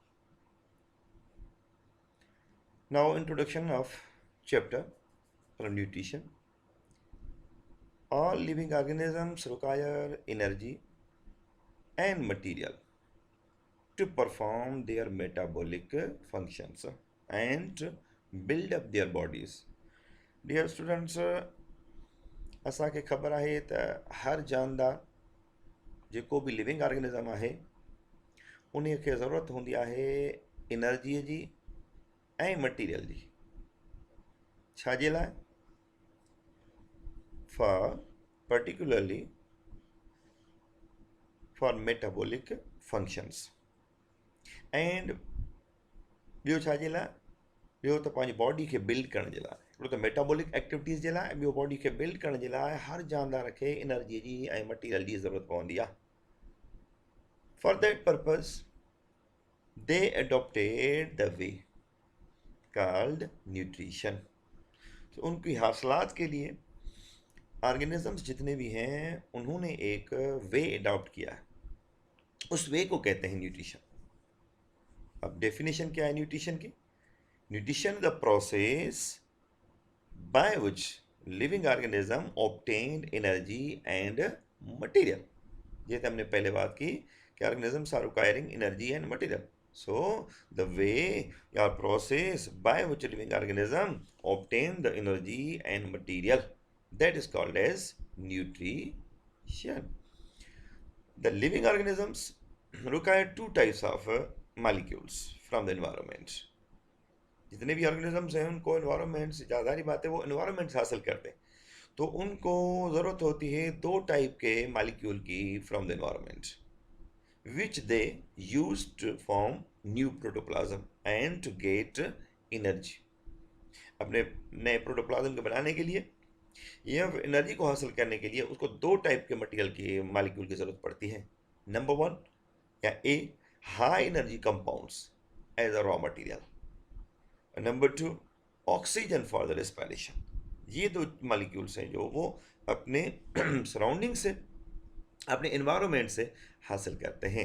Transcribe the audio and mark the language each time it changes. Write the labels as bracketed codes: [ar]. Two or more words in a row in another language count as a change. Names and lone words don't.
[en] Now, introduction of chapter from nutrition. All living organisms require energy and material to perform their metabolic functions and build up their bodies. Dear students, [sd] असांखे ख़बर आहे त हर जानदार जेको बि [en] living organism [sd] आहे उन खे ज़रूरत हूंदी आहे एनर्जीअ जी ऐं मटीरियल जी। छाजे लाइ? [en] for particularly for metabolic functions and [sd] ॿियो छाजे लाइ? ॿियो त पंहिंजी बॉडी खे बिल्ड करण जे लाइ, हिकिड़ो त [en] metabolic activities [sd] जे लाइ, ॿियो बॉडी खे बिल्ड करण जे लाइ हर जानदार खे एनर्जीअ जी ऐं मटीरियल जी ज़रूरत पवंदी आहे। [en] for that purpose they adopted the way called nutrition. [ur] تو ان کی حاصلات کے لیے آرگنزمز جتنے بھی ہیں انہوں نے ایک وے اڈاپٹ کیا ہے، اس وے کو کہتے ہیں نیوٹریشن. اب ڈیفینیشن کیا ہے نیوٹریشن کی? [en] nutrition the process by which living organism obtain energy and material. [ur] یہ تو ہم نے پہلے بات کی کہ [en] organisms are requiring energy and material. So the way or process by which living organism obtain the energy and material, that is called as nutrition. The living organisms require two types of molecules from the environment. [ur] جتنے بھی آرگنزمز ہیں ان کو انوائرنمنٹ سے، زیادہ ہی بات ہے، وہ انوائرنمنٹ سے حاصل کرتے ہیں، تو ان کو ضرورت ہوتی ہے دو ٹائپ کے مالیکیول کی [en] from the environment which they use to form new protoplasm and to get energy. [ur] اپنے نئے پروٹوپلازم کو بنانے کے لیے یا انرجی کو حاصل کرنے کے لیے اس کو دو ٹائپ کے مٹیریل کی مالیکیول کی ضرورت پڑتی ہے. [en] number one or A, high energy compounds as a raw material. number two, oxygen for the respiration. [ur] یہ دو مالیکیولز ہیں جو وہ اپنے سراؤنڈنگ سے، اپنے انوائرنمنٹ سے حاصل کرتے ہیں.